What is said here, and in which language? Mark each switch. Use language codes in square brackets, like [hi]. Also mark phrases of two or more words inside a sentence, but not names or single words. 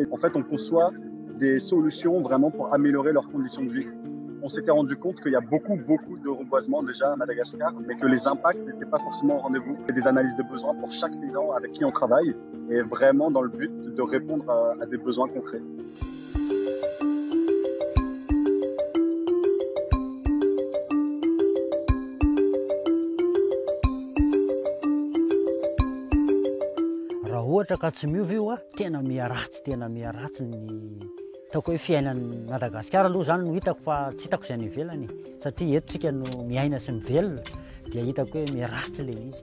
[fr] En fait, on conçoit des solutions vraiment pour améliorer leurs conditions de vie. On s'était rendu compte qu'il y a beaucoup de reboisement déjà à Madagascar, mais que les impacts n'étaient pas forcément au rendez-vous. On fait des analyses de besoins pour chaque paysan avec qui on travaille, et vraiment dans le but de répondre à des besoins concrets. [mg] Raha ohatra ka tsy miova io tena miharatsy ny ataoko hoe fiainan'ny Madagasikara aloha zany no hitako fa tsy hitako izay any ivelany satria eto tsika no miaina sy mivelona dia hitako hoe miharatsy ilay izy.